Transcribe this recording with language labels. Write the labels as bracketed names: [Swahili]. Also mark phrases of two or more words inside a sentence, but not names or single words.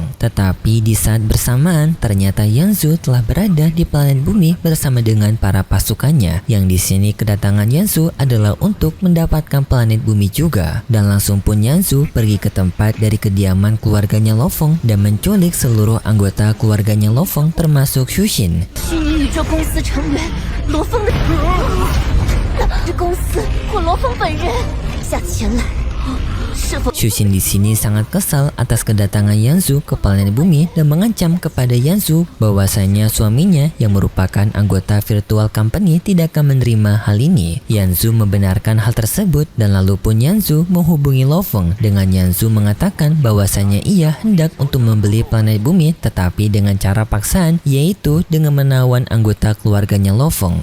[Indonesian] Tetapi di saat bersamaan ternyata Yanzu telah berada di planet bumi bersama dengan para pasukannya, yang di sini kedatangan Yanzu adalah untuk mendapatkan planet bumi juga. Dan langsung pun Yanzu pergi ke tempat dari kediaman keluarganya Lo Feng dan menculik seluruh anggota keluarganya Lo Feng termasuk Shushin. [Chinese] 下次前来。 [Indonesian] Shushin di sini sangat kesal atas kedatangan Yanzu ke planet bumi dan mengancam kepada Yanzu bahwasanya suaminya yang merupakan anggota virtual company tidak akan menerima hal ini. Yanzu membenarkan hal tersebut dan lalu pun Yanzu menghubungi Lo Feng dengan Yanzu mengatakan bahwasanya ia hendak untuk membeli planet bumi tetapi dengan cara paksaan, yaitu dengan menawan anggota keluarganya Lo Feng.